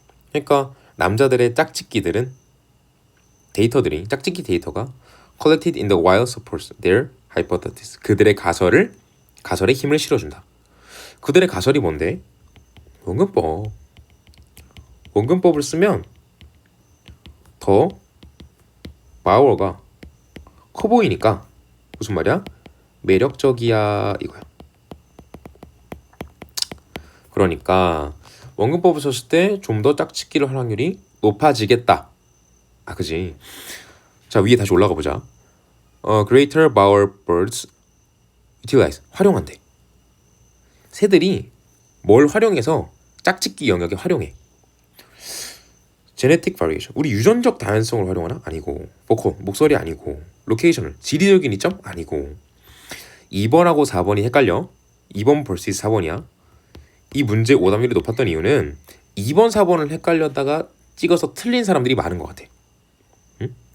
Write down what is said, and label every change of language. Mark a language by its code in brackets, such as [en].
[ko] 그러니까 남자들의 짝짓기들은 짝짓기 데이터가 [en] collected in the wild supports their hypothesis. [ko] 그들의 가설에 힘을 실어준다. 그들의 가설이 뭔데? 원근법. 원근법을 쓰면 더 바워가 커 보이니까 무슨 말이야? 매력적이야 이거야. 그러니까 원근법을 썼을 때 좀 더 짝짓기를 할 확률이 높아지겠다. 그지? 자, 위에 다시 올라가 보자. [en] Greater bower birds utilize, [ko] 활용한대. 새들이 뭘 활용해서 짝짓기 영역에 활용해. Genetic variation, 우리 유전적 다양성을 활용하나? 아니고. 보컬, 목소리 아니고. 로케이션을, 지리적인 이점? 아니고. 2번하고 4번이 헷갈려. 2번 vs 4번이야. 이 문제 오답률이 높았던 이유는 2번, 4번을 헷갈렸다가 찍어서 틀린 사람들이 많은 것 같아. 응?